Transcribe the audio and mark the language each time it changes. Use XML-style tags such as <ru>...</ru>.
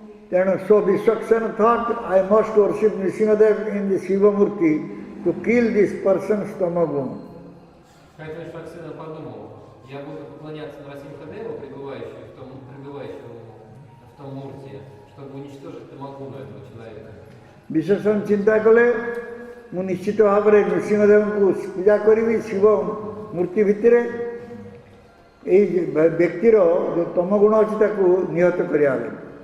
<or>ତେଣୁ</or> <en>so Vishwaksena thought, I must worship Nrsimhadev in the Shiva Murti to kill this person's tamaguna.</en> <ru>Поэтому Вишваксена подумал, я буду поклоняться Нрасимха-деву, пребывающему в том мурте, чтобы уничтожить тамагуну этого человека.</ru> <or>ବିଶେଷଣ ଚିନ୍ତା କଲେ ମୁଁ ନିଶ୍ଚିତ ଭାବରେ ନୃସିଂହଦେବଙ୍କୁ ପୂଜା କରିବି ଶିବ ମୂର୍ତ୍ତି ଭିତରେ। ଏଇ ବ୍ୟକ୍ତିର ଯେଉଁ ତମଗୁଣ ଅଛି ତାକୁ ନିହତ କରିବା ପାଇଁ।</or>